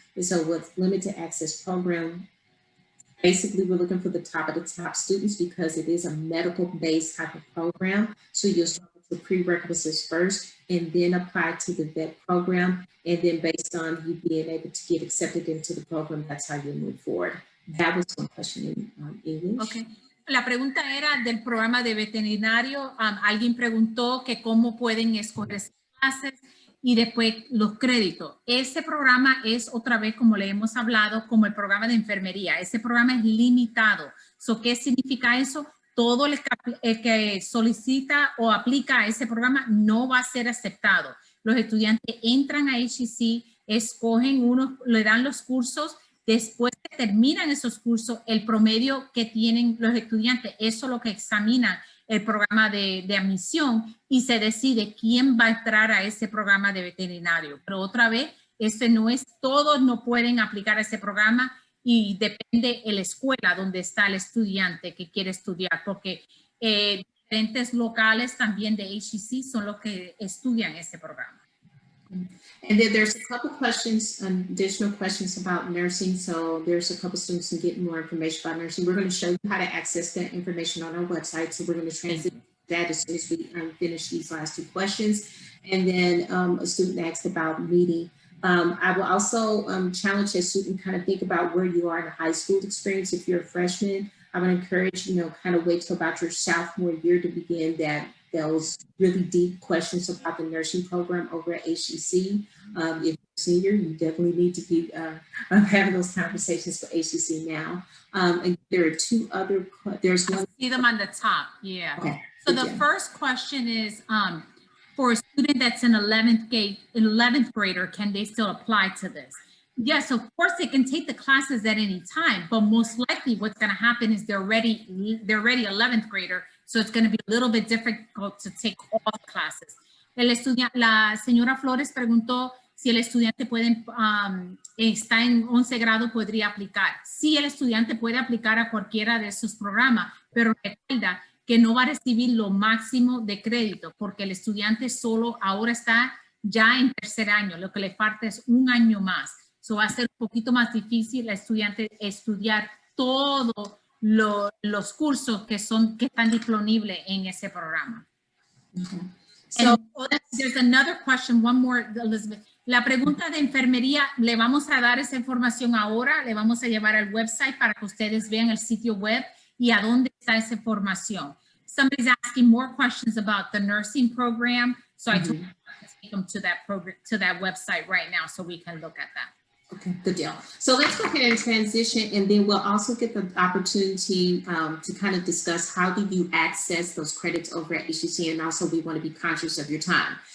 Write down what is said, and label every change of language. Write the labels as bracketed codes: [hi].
[en] And so with limited access program, basically, we're looking for the top of the top students because it is a medical-based type of program. So you'll start with the prerequisites first and then apply to the vet program. And then based on you being able to get accepted into the program, that's how you move forward. That was one question in English. [es] Okay. La pregunta era del programa de veterinario. Alguien preguntó que cómo pueden escoger esas clases y después los créditos. Ese programa es otra vez, como le hemos hablado, como el programa de enfermería. Ese programa es limitado. ¿Qué significa eso? Todo el que solicita o aplica a ese programa no va a ser aceptado. Los estudiantes entran a HEC, escogen le dan los cursos. Después que terminan esos cursos, el promedio que tienen los estudiantes, eso es lo que examina el programa de admisión y se decide quién va a entrar a ese programa de veterinario. Pero otra vez, todos no pueden aplicar a ese programa y depende de la escuela donde está el estudiante que quiere estudiar, porque Diferentes locales también de HEC son los que estudian este programa. [en] And then there's a couple questions, additional questions about nursing. So there's a couple students who get more information about nursing. We're going to show you how to access that information on our website. So we're going to transition that as soon as we finish these last 2 questions. And then a student asked about meeting. I will also challenge a student kind of think about where you are in a high school experience. If you're a freshman, I would encourage, kind of wait till about your sophomore year to begin those really deep questions about the nursing program over at HEC. If you're a senior, you definitely need to be having those conversations for HEC now. And there are 2 other, there's one. I see them on the top, yeah. Okay. So the first question is, for a student that's an 11th grader, can they still apply to this? Yes, of course they can take the classes at any time, but most likely what's going to happen is they're already 11th grader, so it's going to be a little bit difficult to take all the classes. [es] La señora Flores preguntó si el estudiante está en 11 grado, podría aplicar. Sí, el estudiante puede aplicar a cualquiera de sus programas, pero recuerda que no va a recibir lo máximo de crédito, porque el estudiante solo ahora está ya en 3er año, lo que le falta es 1 año más. So va a ser un poquito más difícil al estudiante estudiar todos los cursos que están disponibles en ese programa. [en] Okay. So there's another question, one more, Elizabeth. [es] La pregunta de enfermería, le vamos a dar esa información ahora, le vamos a llevar al website para que ustedes vean el sitio web y a dónde está esa información. [en] Somebody's asking more questions about the nursing program, so I told them to take them to that program, to that website right now so we can look at that. Okay, good deal. So let's go ahead and transition, and then we'll also get the opportunity to kind of discuss how do you access those credits over at HEC, and also we want to be conscious of your time.